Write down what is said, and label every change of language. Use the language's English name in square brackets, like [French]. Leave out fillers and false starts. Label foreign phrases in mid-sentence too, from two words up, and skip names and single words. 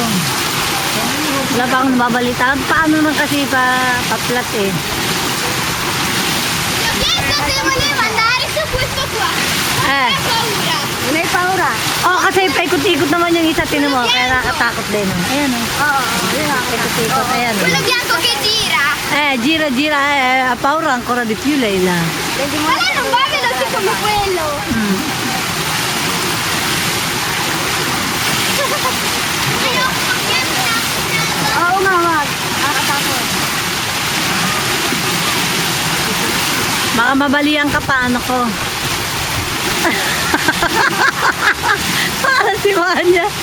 [Filipino] Wala pa akong nababalita. Paano naman kasi pa-flat eh. May paura. Oh, kasi paikot-ikot naman yung isa, tinan mo. Kaya nakatakot din. Ayan o. Oo. Paikot-ikot, ayan o. [Italian] Quello bianco che gira. Gira, ha paura ancora di più lei là. Ma lei non va veloce come quello. [Filipino] Oo nga, wag. Nakakatakot. Baka mabalian ka pa, ano ko. Para si Manya.